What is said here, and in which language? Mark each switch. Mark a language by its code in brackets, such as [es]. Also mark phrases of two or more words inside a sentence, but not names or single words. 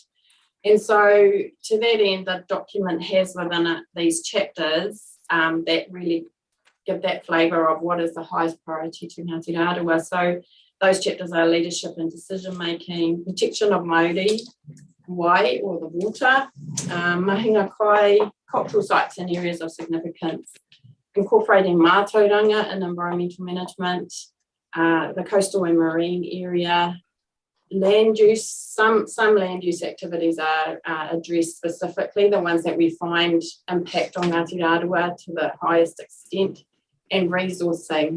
[en] And so to that end, the document has within it these chapters that really give that flavour of what is the highest priority to Ngāti Rārua. So those chapters are leadership and decision making, protection of Māori, wai or the water, [mi] mahinga kai, [en] cultural sites and areas of significance, incorporating mātauranga in environmental management, the coastal and marine area, land use. Some land use activities are addressed specifically, the ones that we find impact on Ngāti Rārua to the highest extent, and resourcing.